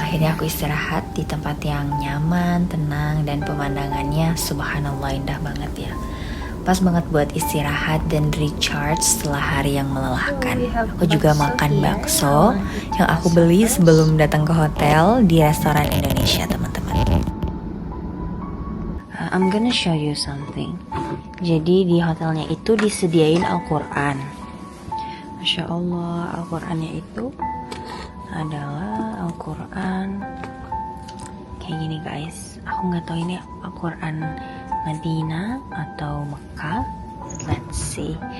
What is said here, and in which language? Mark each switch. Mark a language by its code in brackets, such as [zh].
[id] akhirnya aku istirahat di tempat yang nyaman, tenang, dan pemandangannya subhanallah indah banget ya. Pas banget buat istirahat dan recharge setelah hari yang melelahkan. Aku juga makan bakso yang aku beli sebelum datang ke hotel di restoran Indonesia, teman-teman. [en] I'm gonna show you something. [id] Jadi di hotelnya itu disediain Al-Quran. Masya Allah, Al-Qurannya itu adalah Al-Quran kayak gini guys. Aku nggak tahu ini Al-Quran Madinah atau Mekah. [en] Let's see.